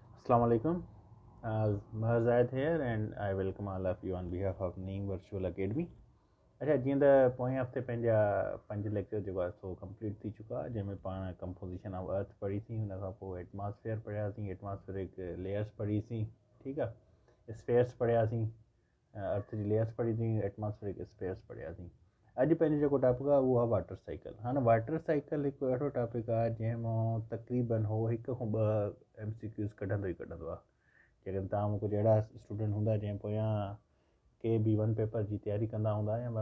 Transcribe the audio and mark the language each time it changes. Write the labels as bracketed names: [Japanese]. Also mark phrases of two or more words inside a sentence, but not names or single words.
[Arabic] السلام عليكم. [English] Mahar Zaid here and I welcome all of you on behalf of Neem Virtual Academy. [Sindhi] अच्छा जीअं त पोएं हफ़्ते पंहिंजा 5 लेक्चर जेको आहे सो कंप्लीट थी चुका जंहिंमें पाण [English] composition of earth [Sindhi] पढ़ीसीं हुन खां पोइ एटमॉस्फेयर पढ़ियासीं [English] atmospheric layers [Sindhi] पढ़ीसीं ठीकु आहे स्पेयर्स पढ़ियासीं अर्थ जी लेयर्स पढ़ीसीं [English] atmospheric spheres [Sindhi] पढ़ियासीं अॼु पंहिंजो जेको टॉपिक आहे उहो आहे [English] water cycle [Sindhi] हाणे [English] water cycle [Sindhi] हिकु अहिड़ो टॉपिक आहे जंहिंमां तक़रीबन हो हिकु खां ॿ MCQs कढंदो ई कढंदो आहे जेकॾहिं तव्हां मूंखे अहिड़ा स्टूडेंट हूंदा जंहिं पोयां के बि [English] one paper [Sindhi] जी तयारी कंदा हूंदा या